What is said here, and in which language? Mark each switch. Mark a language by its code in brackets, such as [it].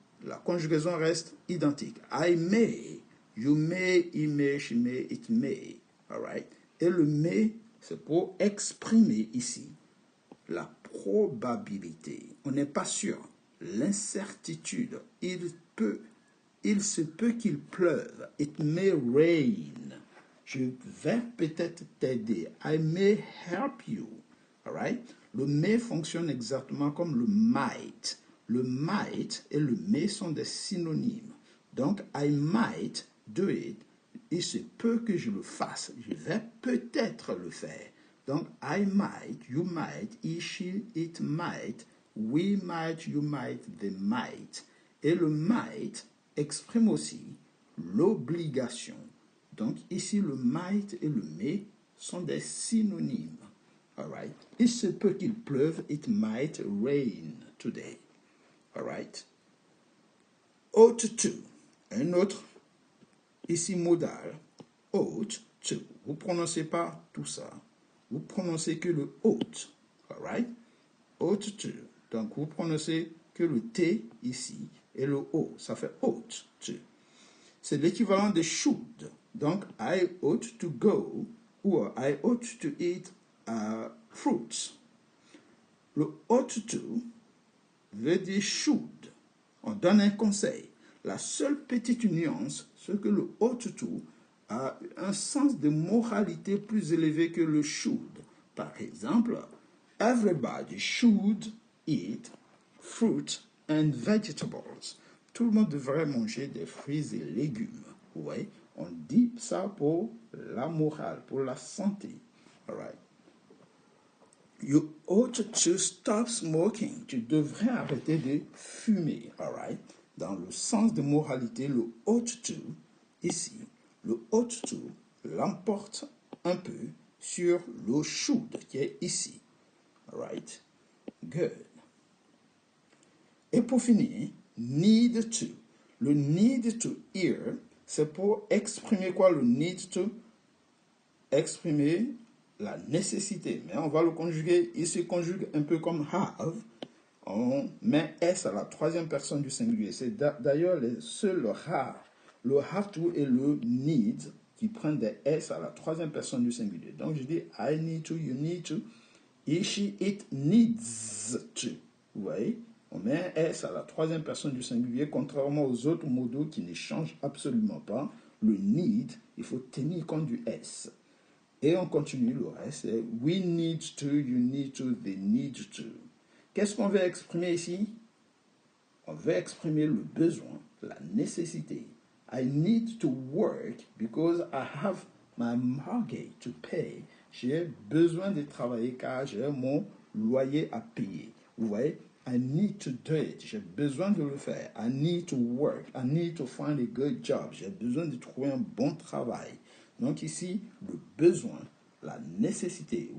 [fr] La conjugaison reste identique. [en] I may, you may, he may, she may, it may. All right? [fr] Et le may, c'est pour exprimer ici la probabilité. On n'est pas sûr. L'incertitude. Il se peut qu'il pleuve. [en] It may rain. [fr] Je vais peut-être t'aider. [en] I may help you. All right? [fr] Le may fonctionne exactement comme le might. Le might et le may sont des synonymes. Donc, [en] I might do it. [fr] Il se peut que je le fasse. Je vais peut-être le faire. [en] Donc, I might, you might, he, she, it might, we might, you might, they might. [fr] Et le might exprime aussi l'obligation. Donc, ici, le might et le may sont des synonymes. [en] All right? [fr] Il se peut qu'il pleuve. [en] It might rain today. All right? Ought to. [fr] Un autre, ici, modal. Ought to. Vous ne prononcez pas tout ça. Vous prononcez que le ought. [en] All right? Ought to. [fr] Donc, vous prononcez que le T ici et le O. Ça fait ought to. C'est l'équivalent de should. [en] Donc, I ought to go ou I ought to eat fruits. [fr] Le ought to veut dire should. On donne un conseil. La seule petite nuance, c'est que le ought to a un sens de moralité plus élevé que le should. Par exemple, [en] everybody should eat fruit and vegetables. [fr] Tout le monde devrait manger des fruits et légumes. Vous voyez, on dit ça pour la morale, pour la santé. [en] All right. You ought to stop smoking. [fr] Tu devrais arrêter de fumer. [en] All right. [fr] Dans le sens de moralité, le ought to, ici, le ought to l'emporte un peu sur le should qui est ici. [en] All right. Good. [fr] Et pour finir, need to. Le need to hear, c'est pour exprimer quoi? Le need to exprimer la nécessité. Mais on va le conjuguer. Il se conjugue un peu comme have. On met S à la troisième personne du singulier. C'est d'ailleurs le have to et le need qui prennent des S à la troisième personne du singulier. Donc je dis [en] I need to, you need to, he, she, it needs to. [fr] Vous voyez? On met un S à la troisième personne du singulier, contrairement aux autres modaux qui ne changent absolument pas. Le need, il faut tenir compte du S. Et on continue le reste. [en] We need to, you need to, they need to. [fr] Qu'est-ce qu'on veut exprimer ici? On veut exprimer le besoin, la nécessité. [en] I need to work because I have my mortgage to pay. [fr] J'ai besoin de travailler car j'ai mon loyer à payer. Vous voyez? [en] I need to do it. [fr] J'ai besoin de le faire. [en] I need to work. I need to find a good job. [fr] J'ai besoin de trouver un bon travail. Donc ici, le besoin, la nécessité.